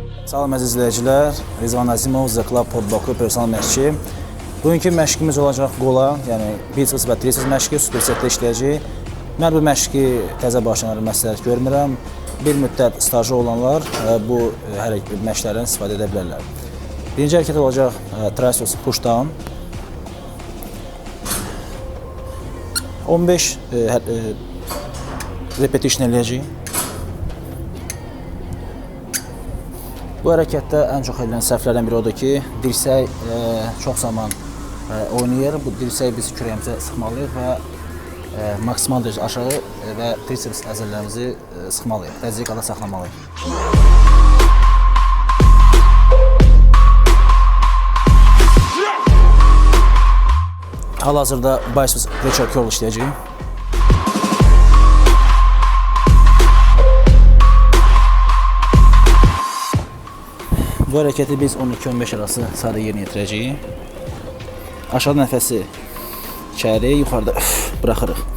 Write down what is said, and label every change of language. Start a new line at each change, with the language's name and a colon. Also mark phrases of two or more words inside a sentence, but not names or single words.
Azerbaijani: Salam əziz izləyicilər, Rizvan Azimov, The Club Podboku personal məşqçi. Bugünkü məşqimiz olacaq qola, yəni biceps və triceps məşqi, supersetdə işləyəcəyik. Mən bu məşqi təzə başlayanlara məsləhət görmürəm. Bir müddət stajı olanlar bu hər məşqlərdən istifadə edə bilərlər. Birinci hərəkət olacaq
English: triceps push down.
Azerbaijani: 15 repetition eləyəcəyik. Bu hərəkətdə ən çox edilən səhvlərdən biri odur ki, dirsək çox zaman oynayır. Bu dirsəyi biz kürəyimizə sıxmalıyıq və maksimal dərəcədə aşağı və triceps əzələlərimizi sıxmalıyıq, təzyiq qada saxlamalıyıq. Hal-hazırda
English: biceps pressure curl
Azerbaijani: işləyəcəyik. Bu hərəkəti biz 12-15 arası sadə yerinə yetirəcəyik. Aşağı nəfəsi içəri, yuxarıda buraxırıq.